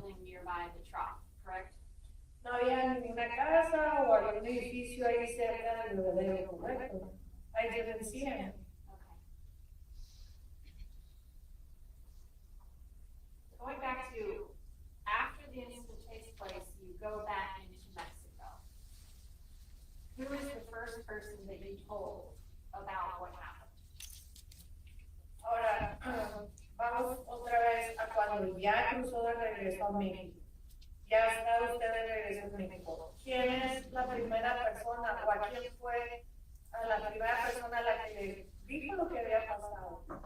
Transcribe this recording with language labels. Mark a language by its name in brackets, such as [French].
[English] building nearby the trough, correct? [Spanish] No había ninguna casa o algún edificio ahí cerca del bebedero, correcto. [English] I didn't see him. Okay. Going back to, after the incident takes place, you go back into Mexico. Who is the first person that you told about what happened? [Spanish] Ahora, vamos otra vez a cuando ya cruzó de regreso a México. Ya está usted de regreso en México. ¿Quién es la primera persona o a quién fue a la primera persona a la que le dijo lo que había pasado?